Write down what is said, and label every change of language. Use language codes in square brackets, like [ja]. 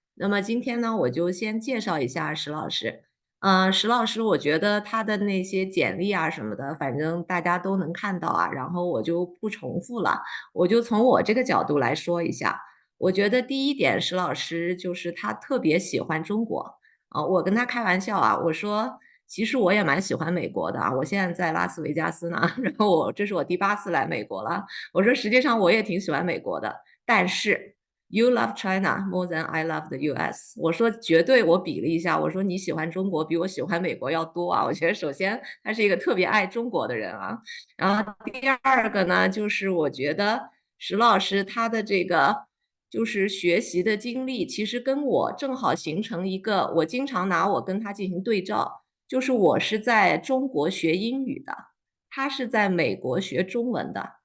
[zh] 那么今天呢，我就先介绍一下石老师。石老师，我觉得他的那些简历啊什么的，反正大家都能看到啊，然后我就不重复了，我就从我这个角度来说一下。我觉得第一点，石老师就是他特别喜欢中国。我跟他开玩笑啊，我说其实我也蛮喜欢美国的啊，我现在在拉斯维加斯呢，然后这是我第8次来美国了。我说实际上我也挺喜欢美国的，但是 [en] You love China more than I love the US。 [zh] 我说绝对，我比了一下，我说你喜欢中国比我喜欢美国要多啊。我觉得首先他是一个特别爱中国的人啊，然后第二个呢，就是我觉得石老师他的这个就是学习的经历，其实跟我正好形成一个，我经常拿我跟他进行对照，就是我是在中国学英语的，他是在美国学中文的。